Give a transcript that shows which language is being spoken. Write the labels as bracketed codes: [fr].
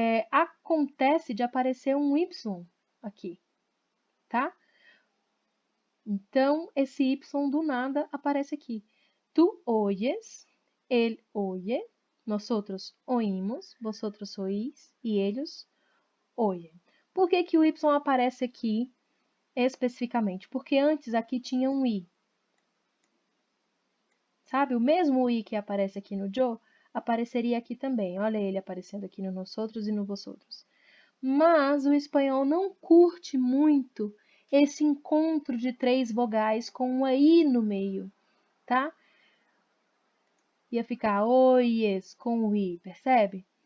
[pt] Acontece de aparecer um Y aqui, tá? Então, esse Y do nada aparece aqui. [es] Tu oyes, él oye, nosotros oímos, vosotros oís e ellos oyen. [pt] Por que que o Y aparece aqui especificamente? Porque antes aqui tinha um I. Sabe? O mesmo I que aparece aqui no Joe, apareceria aqui também. Olha ele aparecendo aqui no nosotros e no vosotros. Mas o espanhol não curte muito esse encontro de três vogais com um I no meio, tá? Ia ficar oies com o I, percebe?